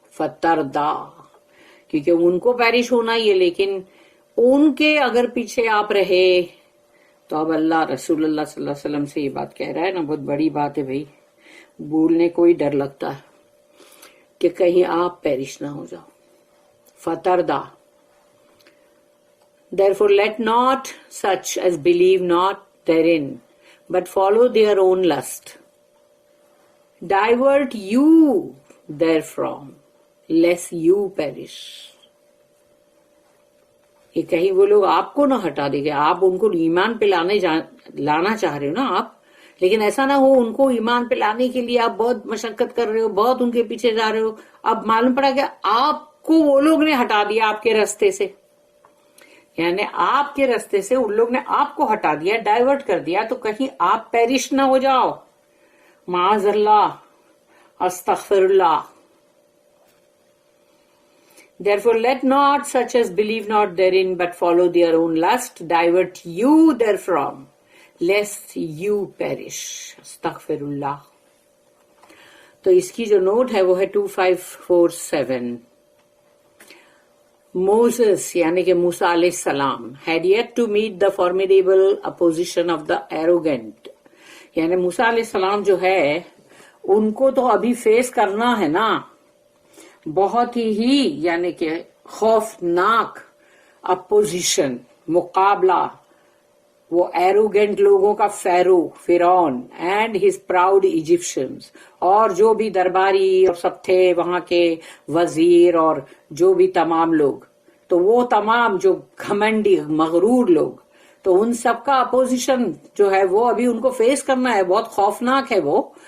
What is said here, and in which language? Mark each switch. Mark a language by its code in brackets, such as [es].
[ur] فتردہ، کیونکہ ان کو پیرش ہونا ہی ہے، لیکن ان کے اگر پیچھے آپ رہے تو اب اللہ رسول اللہ صلی اللہ علیہ وسلم سے یہ بات کہہ رہا ہے نا، بہت بڑی بات ہے بھائی، بولنے کو ہی ڈر لگتا ہے کہ کہیں آپ پیرش نہ ہو جاؤ. فتردہ. [en] Therefore let not such as believe not therein, but follow their own lust. Divert you therefrom, lest you perish. [ur] کہ کہیں وہ لوگ آپ کو نہ ہٹا دے گے. آپ ان کو ایمان پہ لانا چاہ رہے ہو نا آپ، لیکن ایسا نہ ہو ان کو ایمان پہ لانے کے لیے آپ بہت مشقت کر رہے ہو، بہت ان کے پیچھے جا رہے ہو، اب معلوم پڑا کہ آپ کو وہ لوگ نے ہٹا دیا آپ کے راستے سے. یعنی آپ کے راستے سے ان لوگ نے آپ کو ہٹا دیا، ڈائیورٹ کر دیا، تو کہیں آپ پیرش نہ ہو جاؤ. معاذ اللہ، استغفر اللہ. [en] Therefore let not such as believe not therein but follow their own lust divert you therefrom lest you perish. [ur] استغفر اللہ. تو اس کی جو نوٹ ہے وہ ہے 2547. [en] Moses [ur] یعنی کہ موسیٰ علیہ السلام [en] had yet to meet the formidable opposition of the arrogant. [ur] یعنی موسیٰ علیہ السلام جو ہے ان کو تو ابھی فیس کرنا ہے نا، بہت ہی یعنی کہ خوفناک اپوزیشن، مقابلہ، وہ ایروگینٹ لوگوں کا، فرعون [en] and his proud Egyptians, [ur] اور جو بھی درباری اور سب تھے وہاں کے وزیر اور جو بھی تمام لوگ، تو وہ تمام جو گھمنڈی مغرور لوگ، تو ان سب کا اپوزیشن جو ہے وہ ابھی ان کو فیس کرنا ہے، بہت خوفناک ہے وہ.